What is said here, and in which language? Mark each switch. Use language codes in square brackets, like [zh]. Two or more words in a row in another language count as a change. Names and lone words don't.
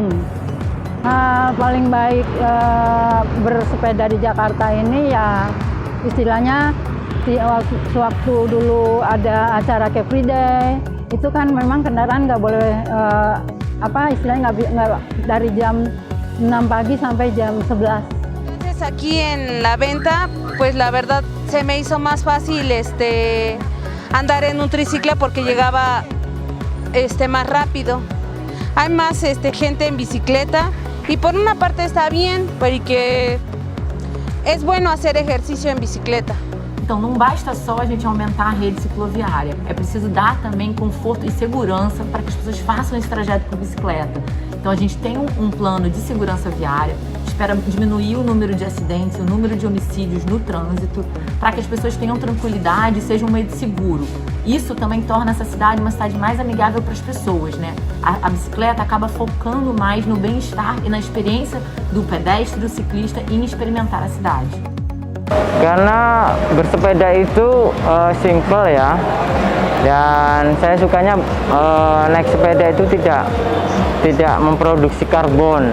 [id] Paling baik bersepeda di Jakarta ini ya istilahnya waktu dulu ada acara Car Free Day, itu kan memang kendaraan nggak boleh istilahnya nggak dari jam 6 pagi sampai jam 11. [es] Entonces aquí en la venta, pues la verdad se me hizo más fácil andar en un triciclo porque llegaba más rápido. Hay más gente en bicicleta y por una parte está bien porque es bueno hacer ejercicio en bicicleta. [pt] Então não basta só a gente aumentar a rede cicloviária, é preciso dar também conforto e segurança para que as pessoas façam esse trajeto por bicicleta. Então a gente tem um plano de segurança viária, espera diminuir o número de acidentes, o número de homicídios no trânsito, para que as pessoas tenham tranquilidade e seja um meio de seguro. Isso também torna essa cidade uma cidade mais amigável para as pessoas, né? A bicicleta acaba focando mais no bem-estar e na experiência do pedestre, do ciclista em experimentar a cidade. [id] Karena bersepeda itu simple ya, dan saya sukanya naik sepeda itu tidak memproduksi karbon.